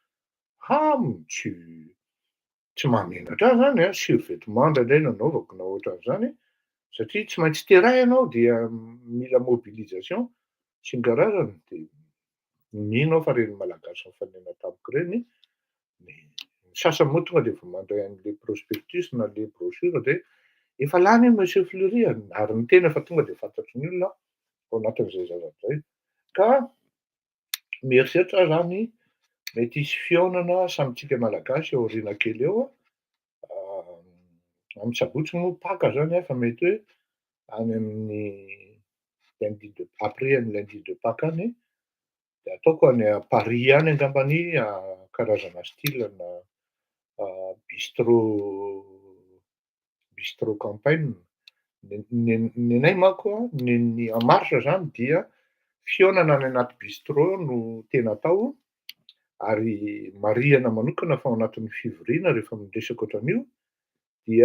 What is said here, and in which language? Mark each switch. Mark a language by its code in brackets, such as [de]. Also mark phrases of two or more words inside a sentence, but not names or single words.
[mg] tsy mahamenatra ahy zany a, survêtement indraindray nanaovako na ohatran'izany, satria tsy maintsy terrain ianao dia mila mobilisation sy ny karazany de mino aho fa reny malagasy nifanena tamiko reny, ny sasany moa tonga de vao mandray an'le prospectus na le brochure de efa lany io monsieur Fleury ary miteny fa tonga de fantatry ny olona ao anatin'izay zavatra zay. Ka mieritreritra aho zany mety hisy fihaonana samitsika malagasy aoriana kely eo amin'ny sabotsy moa Pâques zany a fa mety hoe any amin'ny lundi de après ny [fr] lundi de Pâques [mg] any de ataoko any Paris any angambany karazana style-na [fr] bistrot campagne. [mg] Ny anay manko a ny en marche zany dia fihaonana any anaty bistrot no tena atao ary marihana manokana fa ao anatin'ny fivoriana rehefa miresaka ohatran'io dia